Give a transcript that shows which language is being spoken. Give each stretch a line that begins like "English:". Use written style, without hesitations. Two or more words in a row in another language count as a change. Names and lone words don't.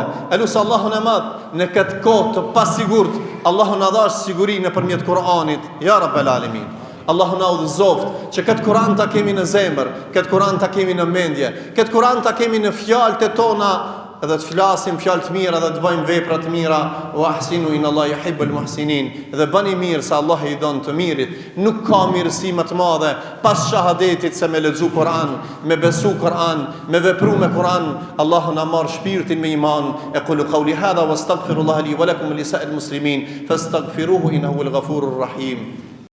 Albanian: Elusë Allahun e madh në këtë kohë të pasigurt, Allahu na dhash siguri nëpërmjet Kur'anit,
Arabic: يا رب العالمين.
Albanian: Allahu na udhëzoft që këtë Kur'an ta kemi në zemër, këtë Kur'an ta kemi në mendje, këtë Kur'an ta kemi në fjalët e tona, edhe të flasim fjalë të mira dhe të bëjmë vepra të mira.
Arabic: وأحسنوا إن الله يحب المحسنين.
Albanian: Dhe bëni mirë se Allah i don të mirit. Nuk ka mirësi më të madhe pas shahadetit se me lexu Kur'an, me besu Kur'an, me vepru me Kur'an. Allahu na marr shpirtin me iman.
Arabic: أقول قولي هذا وأستغفر الله لي ولكم ولسائر المسلمين فاستغفروه إنه الغفور الرحيم.